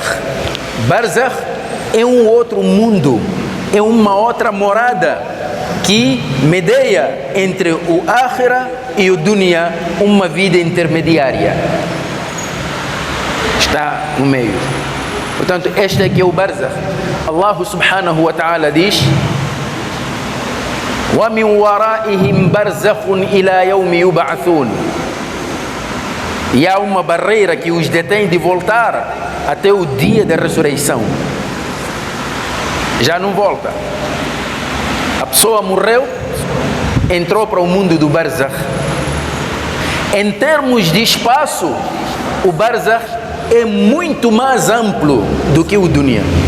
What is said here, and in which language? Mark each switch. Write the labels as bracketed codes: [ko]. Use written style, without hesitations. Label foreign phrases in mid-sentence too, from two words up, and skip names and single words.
[pt] Barzakh é um outro mundo, é uma outra morada que medeia entre o Akhira e o Dunya, uma vida intermediária. Está no meio. Portanto, este aqui é o Barzakh. [ar] الله سبحانه وتعالى [pt] diz: [ar] وَمِنْ وَرَائِهِمْ بَرْزَخٌ إِلَى يَوْمِ يُبْعَثُونَ. [pt] E há uma barreira que os detém de voltar até o dia da ressurreição. Já não volta. A pessoa morreu, entrou para o mundo do Barzakh. Em termos de espaço, o Barzakh é muito mais amplo do que o Dunya.